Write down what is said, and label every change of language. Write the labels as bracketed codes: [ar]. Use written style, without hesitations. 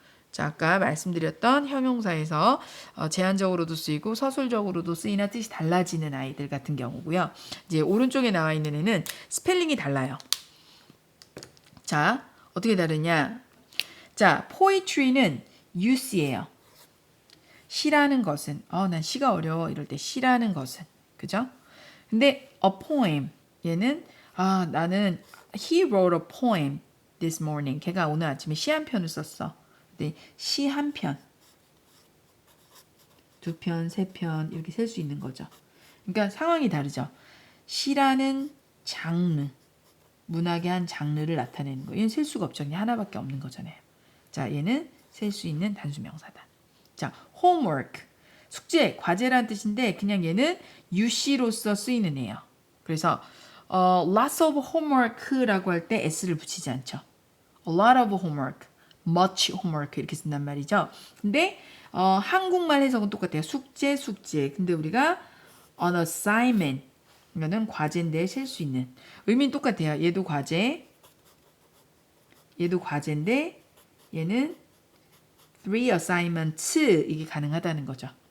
[ko] 자, 아까 말씀드렸던 형용사에서 제한적으로도 쓰이고 서술적으로도 쓰이나 뜻이 달라지는 아이들 같은 경우고요. 이제 오른쪽에 나와 있는 애는 스펠링이 달라요. 자, 어떻게 다르냐? 자, poetry는 use예요. 시라는 것은 난 시가 어려워 이럴 때 시라는 것은 그죠? 근데 [en] a poem [ko] 얘는 나는 [en] he wrote a poem this morning. [ko] 걔가 오늘 아침에 시 한 편을 썼어. 네, 시 한 편, 두 편, 세 편 이렇게 셀 수 있는 거죠. 그러니까 상황이 다르죠. 시라는 장르, 문학의 한 장르를 나타내는 거. 얘는 셀 수가 없죠. 그냥 하나밖에 없는 거잖아요. 자, 얘는 셀 수 있는 단수 명사다. 자, homework, 숙제, 과제라는 뜻인데 그냥 얘는 UC로서 쓰이는 애예요. 그래서 lots of homework라고 할 때 s를 붙이지 않죠. [en] a lot of homework, much homework [ko] 이렇게 쓴단 말이죠. 근데 한국말 해석은 똑같아요. 숙제. 근데 우리가 an assignment 이거는 과제인데 셀 수 있는 의미는 똑같아요. 얘도 과제인데 얘는 3 assignments 이게 가능하다는 거죠.